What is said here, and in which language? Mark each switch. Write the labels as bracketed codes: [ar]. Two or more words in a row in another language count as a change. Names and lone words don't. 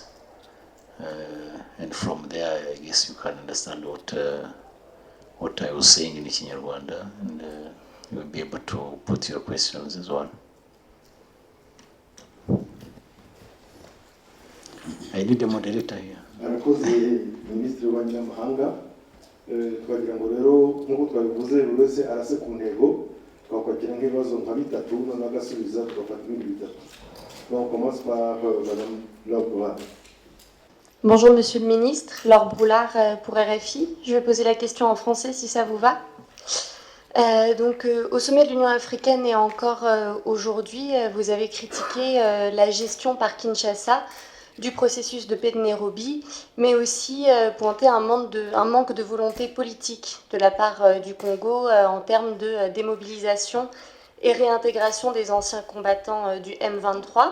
[en] And from there, I guess you can understand what I was saying in Kinyarwanda, and you will be able to put your questions as well. I need a moderator here. [rw] Arakoze Minisitiri w'Ububanyi n'Amahanga. Twagira ngo rero nk'uko twabivuze buri wese arase ku ntego, twakwakira nk'ibibazo nka bitatu noneho agasubiza tugafata ibindi bitatu. [fr] Donc on commence par Madame Laure Broulard. Bonjour Monsieur le Ministre, Laure Broulard pour RFI. Je vais poser la question en français si ça vous va. Au sommet de l'Union africaine et encore aujourd'hui, vous avez critiqué la gestion par Kinshasa du processus de paix de Nairobi, mais aussi pointé un manque de volonté politique de la part du Congo en termes de démobilisation et réintégration des anciens combattants du M23.